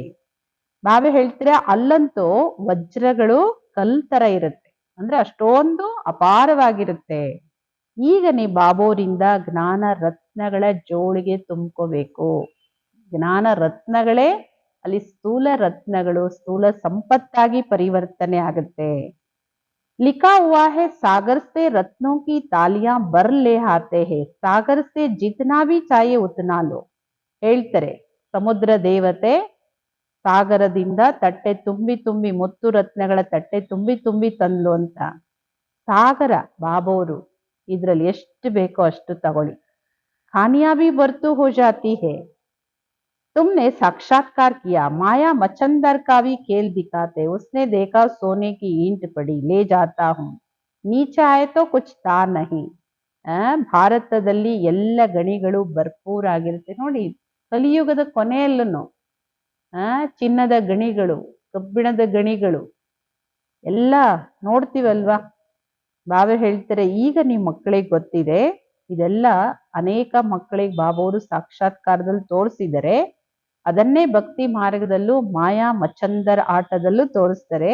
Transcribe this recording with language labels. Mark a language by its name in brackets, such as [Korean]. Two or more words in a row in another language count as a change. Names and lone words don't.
[Kannada] ಬಾಬಾ ಹೇಳ್ತೀರಾ ಅಲ್ಲಂತೂ ವಜ್ರಗಳು ಕಲ್ ತರ ಇರುತ್ತೆ, ಅಂದ್ರೆ ಅಷ್ಟೊಂದು ಅಪಾರವಾಗಿರುತ್ತೆ. ಈಗ ನೀ ಬಾಬೋರಿಂದ ಜ್ಞಾನ ರತ್ನಗಳ ಜೋಳಿಗೆ ತುಂಬ್ಕೋಬೇಕು. ಜ್ಞಾನ ರತ್ನಗಳೇ ಅಲ್ಲಿ ಸ್ಥೂಲ ರತ್ನಗಳು, ಸ್ಥೂಲ ಸಂಪತ್ತಾಗಿ ಪರಿವರ್ತನೆ ಆಗುತ್ತೆ. [Hindi] लिखा हुआ है सागर से रत्नों की तालियां बर ले आते हैं, सागर से जितना भी चाहिए उतना लो. [Kannada] ಹೇಳ್ತಾರೆ ಸಮುದ್ರ ದೇವತೆ ಸಾಗರದಿಂದ ತಟ್ಟೆ ತುಂಬಿ ತುಂಬಿ ಮುತ್ತು ರತ್ನಗಳ ತಟ್ಟೆ ತುಂಬಿ ತುಂಬಿ ತಂದ್ಲು ಅಂತ. ಸಾಗರ ಬಾಬೋರು ಇದ್ರಲ್ಲಿ ಎಷ್ಟು ಬೇಕೋ ಅಷ್ಟು ತಗೊಳ್ಳಿ. [Hindi] खानियां भी भरतु हो जाती है, तुमने साक्षात्कार किया, माया मचंदर का भी खेल दिखाते, उसने देखा सोने की ईंट पड़ी, ले जाता हूँ, नीचे आए तो कुछ था नहीं. [Kannada] ಭಾರತದಲ್ಲಿ ಎಲ್ಲ ಗಣಿಗಳು ಭರ್ಪೂರ್ ಆಗಿರುತ್ತೆ ನೋಡಿ. ಕಲಿಯುಗದ ಕೊನೆಯಲ್ಲೂ ಚಿನ್ನದ ಗಣಿಗಳು, ಕಬ್ಬಿಣದ ಗಣಿಗಳು ಎಲ್ಲ ನೋಡ್ತೀವಲ್ವಾ. ಬಾಬಾ ಹೇಳ್ತಾರೆ ಈಗ ನಿಮ್ಮ ಮಕ್ಕಳಿಗೆ ಗೊತ್ತಿದೆ, ಇದೆಲ್ಲ ಅನೇಕ ಮಕ್ಕಳಿಗೆ ಬಾಬಾವರು ಸಾಕ್ಷಾತ್ಕಾರದಲ್ಲಿ ತೋರಿಸಿದರೆ, ಅದನ್ನೇ ಭಕ್ತಿ ಮಾರ್ಗದಲ್ಲೂ ಮಾಯಾ ಮಚಂದರ್ ಆಟದಲ್ಲೂ ತೋರಿಸ್ತಾರೆ.